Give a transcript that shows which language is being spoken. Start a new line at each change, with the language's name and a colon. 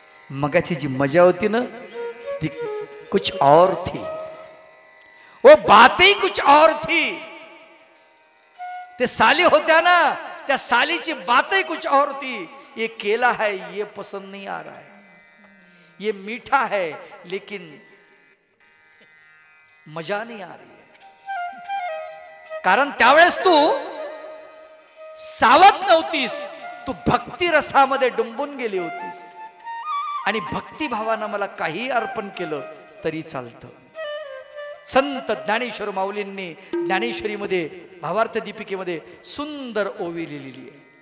Marathi: मगाची जी मजा होती ना ती
Hindi: कुछ और थी, वो बात ही कुछ और थी.
Marathi: ते साली होत्या ना, त्या सालीची
Hindi: बात ही कुछ और थी. ये केला है ये पसंद नहीं आ रहा है, ये मीठा है लेकिन मजा नहीं आ रही है.
Marathi: कारण त्यावेळेस तू सावध नव्हतीस, तू भक्ती रसामध्ये डुंबून गेली होतीस. आणि भक्तिभावानं मला काही अर्पण केलं तरी चालतं. संत ज्ञानेश्वर माऊलींनी ज्ञानेश्वरीमध्ये भावार्थ दीपिकेमध्ये सुंदर ओवी लिहिलेली आहे.